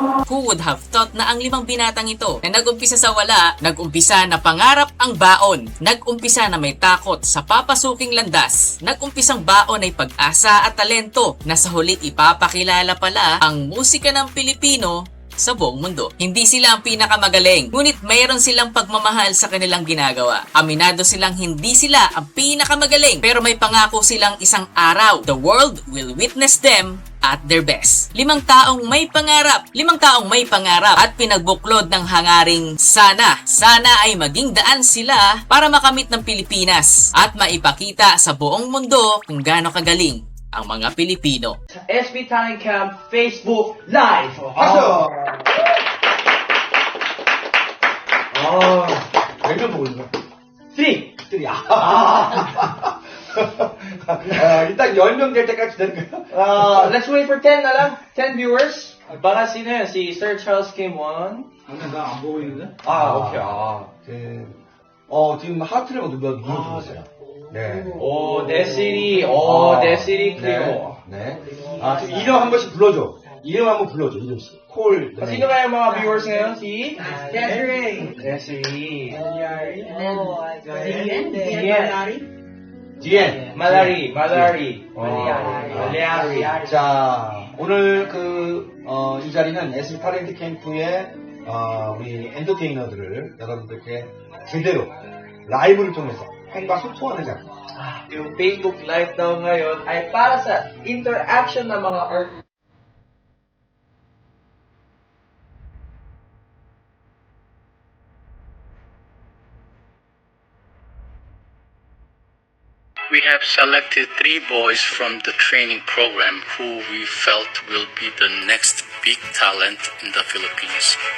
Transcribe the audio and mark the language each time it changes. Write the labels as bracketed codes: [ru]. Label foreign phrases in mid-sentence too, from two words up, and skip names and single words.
[en] Who would have thought [tl] na ang 5 binatang ito na nag-umpisa sa wala, nag-umpisa na pangarap ang baon, nag-umpisa na may takot sa papasuking landas, nag-umpisang baon ay pag-asa at talento na sa huli ipapakilala pala ang musika ng Pilipino sa buong mundo. Hindi sila ang pinakamagaling, ngunit mayroon silang pagmamahal sa kanilang ginagawa. Aminado silang hindi sila ang pinakamagaling, pero may pangako silang isang araw, [en] the world will witness them at their best. [tl] 5 taong may pangarap, 5 taong may pangarap at pinagbuklod ng hangaring sana ay maging daan sila para makamit ng Pilipinas at maipakita sa buong mundo kung gaano kagaling ang mga Pilipino. SB Talent Camp Facebook Live! [ko] 박수! 몇명 보고 있어? 3! 3. 일단 10명 될 때까지 기다릴까요? [en] Let's wait for 10 [tl] na lang. [en] 10 viewers. [tl] Baka sino yan? Si Sir Charles Kim 1. [ko] 나안 보고 있는데? 오케이. 지금 하트를 눌러주세요. 네. 오, 데시리. 데시리 크리오. 네. 지금 이름 한 번씩 불러줘. 이름 한번 불러줘, 이름씩. 콜. [tl] Sino kaya mga viewers ngayon? Si? Desiree. Desiree. 디엔. Malari. Malari. [ko] 자, 오늘 이 자리는 SB 탤런트 캠프의 우리 엔터테이너들을 여러분들께 제대로 라이브를 통해서 팬과 소통하는 자리. [tl] Yung Facebook Live daw ngayon ay para sa interaction ng mga artists. [en] We have selected 3 boys from the training program who we felt will be the next big talent in the Philippines.